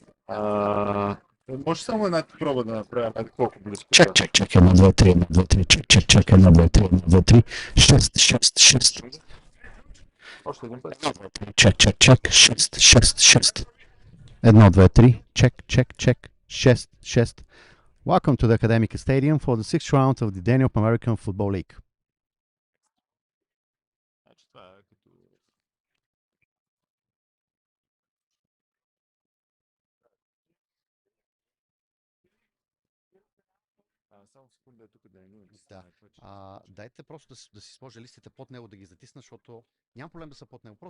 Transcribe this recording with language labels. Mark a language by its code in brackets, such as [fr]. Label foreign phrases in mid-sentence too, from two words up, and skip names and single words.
[bg] Може само една проба да направим, колко близко. Чек, 1, 2, 3, 1, 2, 3, чек, 1, 2, 3, 1, 2, 3, 6. Още един път. Чек, 6. 1, 2, 3, чек, 6. [en] Welcome to the Academic Stadium for the sixth round of the Danube American Football League. [bg] Само секунда тук да е Да. Дайте просто да си сложа листите под него, да ги затисна, защото няма проблем да са под него.